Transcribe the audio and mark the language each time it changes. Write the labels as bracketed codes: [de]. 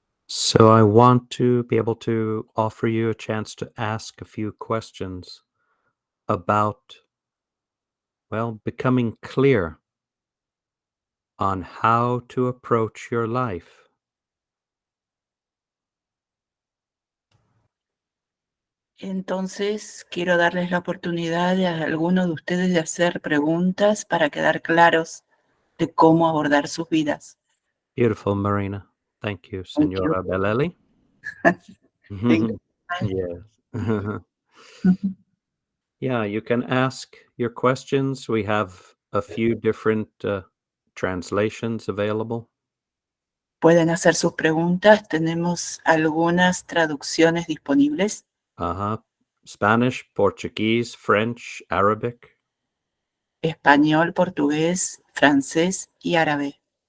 [en] So I want to be able to offer you a chance to ask a few questions about, well, becoming clear on how to approach your life. [es] Entonces, quiero darles la oportunidad a alguno de ustedes de hacer preguntas para quedar claros de cómo abordar sus vidas. [en] Beautiful, Marina. Thank you, Thank you. Senora Bellelli. Thank Yes. you. Yeah, you can ask your questions. We have a few different translations available. [es] Pueden hacer sus preguntas. Tenemos algunas traducciones disponibles. Uh-huh. [en] Spanish, Portuguese, French, Arabic. [es] Español, portugués, francés y árabe.